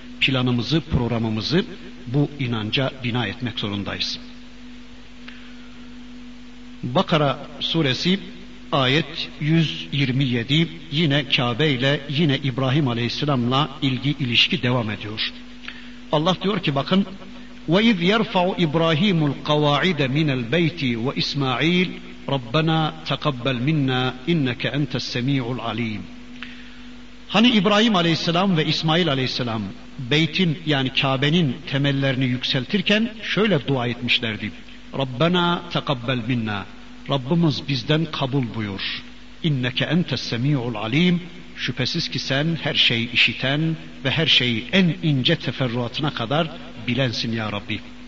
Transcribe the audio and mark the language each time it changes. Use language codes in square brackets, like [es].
[tr] Planımızı, programımızı bu inanca bina etmek zorundayız. Bakara suresi ayet 127, yine Kabe ile, yine İbrahim aleyhisselamla ilgi ilişki devam ediyor. Allah diyor ki bakın, [ar] وَاِذْ يَرْفَعُ اِبْرَاهِيمُ الْقَوَاعِدَ مِنَ الْبَيْتِ وَاِسْمَعِيلِ رَبَّنَا تَقَبَّلْ مِنَّا اِنَّكَ اَنْتَ السَّمِيعُ الْعَلِيمِ. [tr] Hani İbrahim aleyhisselam ve İsmail aleyhisselam beytin, yani Kabe'nin temellerini yükseltirken şöyle dua etmişlerdi. [ar] رَبَّنَا تَقَبَّلْ مِنَّا. [tr] Rabbimiz bizden kabul buyur. [ar] اِنَّكَ اَنْتَ السَّمِيعُ الْعَلِيمِ. [tr] Şüphesiz ki sen her şeyi işiten ve her şeyi en ince teferruatına kadar bilensin ya Rabbi.